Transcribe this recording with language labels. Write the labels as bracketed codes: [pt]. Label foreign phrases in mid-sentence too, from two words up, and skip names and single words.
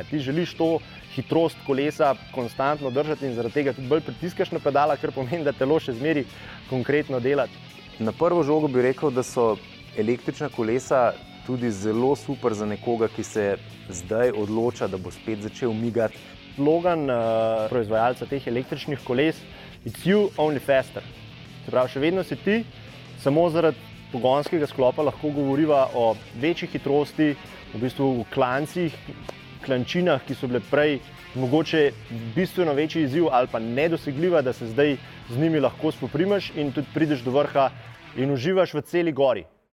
[sl] Ti želiš to hitrost kolesa konstantno držati in zaradi tega tudi bolj pritiskaš na pedala, kar pomeni, da telo še zmeri konkretno delati. Na prvo žogo bi rekel, da so električna kolesa tudi zelo super za nekoga, ki se zdaj odloča, da bo spet začel migati. Slogan proizvajalca teh električnih koles [en] It's you, only faster. [sl] Se pravi, še vedno si ti, samo zaradi pogonskega sklopa lahko govoriva o večji hitrosti, v bistvu v klancih, klančinah, ki so bile prej mogoče bistveno večji izziv ali pa nedosegljiva, da se zdaj z njimi lahko spoprimaš in tudi prideš do vrha in uživaš v celi gori.